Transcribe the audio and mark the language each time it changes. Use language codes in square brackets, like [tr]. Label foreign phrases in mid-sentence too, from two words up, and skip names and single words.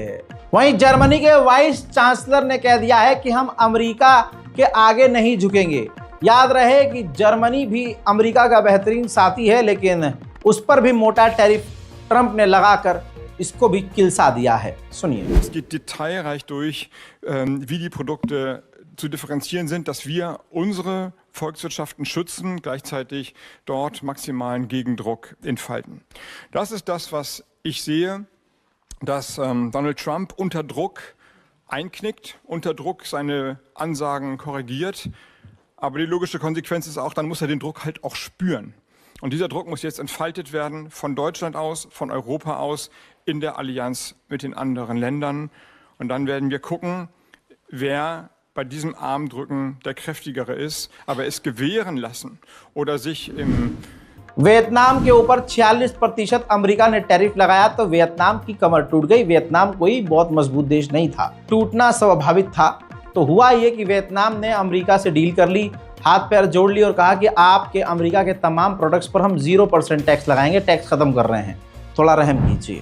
[hi] वहीं जर्मनी के [en] vice chancellor [hi] ने कह दिया है कि हम अमेरिका के आगे नहीं झुकेंगे। याद रहे कि जर्मनी भी अमेरिका का बेहतरीन साथी है, लेकिन उस पर भी मोटा टैरिफ ट्रंप ने लगाकर इसको भी किलसा दिया है। सुनिए। [de] Es geht detailreich durch, wie die Produkte zu differenzieren sind, dass wir unsere Volkswirtschaften schützen, gleichzeitig dort maximalen Gegendruck entfalten. Das ist das, was ich sehe, dass Donald Trump unter Druck einknickt, unter Druck seine Ansagen korrigiert. Aber die logische Konsequenz ist auch, dann muss er den Druck halt auch spüren. Und dieser Druck muss jetzt entfaltet werden von Deutschland aus, von Europa aus, in der Allianz mit den anderen Ländern. Und dann werden wir gucken, wer bei diesem Armdrücken der Kräftigere ist, aber es gewähren lassen oder sich im [hi] वियतनाम के ऊपर 46% अमेरिका ने टैरिफ लगाया तो वियतनाम की कमर टूट गई। वियतनाम कोई बहुत मजबूत देश नहीं था, टूटना स्वाभाविक था। तो हुआ ये कि वियतनाम ने अमेरिका से डील कर ली, हाथ पैर जोड़ ली और कहा कि आपके अमेरिका के तमाम प्रोडक्ट्स पर हम 0% टैक्स लगाएंगे, टैक्स खत्म कर रहे हैं, थोड़ा रहम कीजिए।